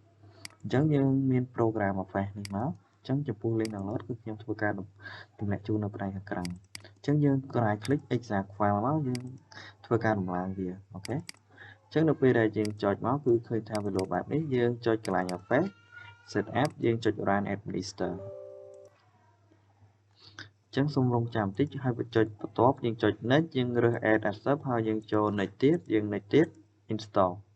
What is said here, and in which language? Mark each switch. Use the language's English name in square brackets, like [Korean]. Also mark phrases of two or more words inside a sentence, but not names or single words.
[Khmer] អញ្ចឹងយើងមាន program Office នេះមកអញ្ចឹងចំពោះ [English] link download [Khmer] គឺខ្ញុំធ្វើការទម្លាក់ជូននៅផ្នែកខាងក្រោមអញ្ចឹងយើងក៏អាច [English] click exact file [Khmer] មកយើងធ្វើការដំឡើងវាអូខេអញ្ចឹងនៅពេលដែលយើងចុចមកគឺឃើញថាវាលោបែបនេះយើងចុចកន្លែង Office setup យើងចុច [English] run administer [Khmer] ចឹងសូមរងចាំបន្តិចហើយបញ្ចុចបន្ទាប់យើងចុច next យើងរើស [English] add as sub [Khmer] ហើយយើងចូល next ទៀតយើង next ទៀត install